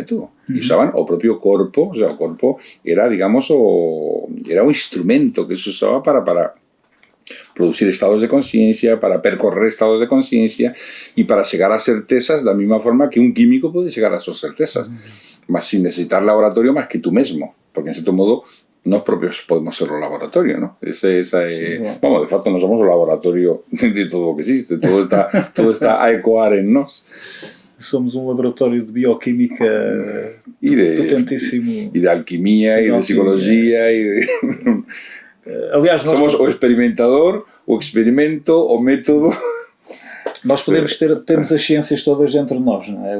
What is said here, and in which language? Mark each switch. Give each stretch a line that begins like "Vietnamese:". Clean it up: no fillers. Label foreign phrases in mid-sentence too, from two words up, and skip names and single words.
Galician: método e usaban o propio corpo, o sea, o corpo era, digamos, era un instrumento que se usaba para producir estados de conciencia, para percorrer estados de conciencia e para chegar a certezas da mesma forma que un químico pode chegar a súas certezas, mas sin necesitar laboratorio más que tú mesmo, porque
Spanish: en cierto modo
Galician: nós propios podemos ser o laboratorio, ¿no? Esa é,
Spanish: Sí, bueno.
Galician: vamos, de facto, non somos o laboratorio de todo o que existe, todo está a ecoar en nós.
Portuguese: Somos um laboratório de bioquímica potentíssimo. E de alquimia, e de psicologia, e de... Aliás, nós somos o experimentador, o experimento, o método. Nós temos as ciências todas dentro de nós, não é?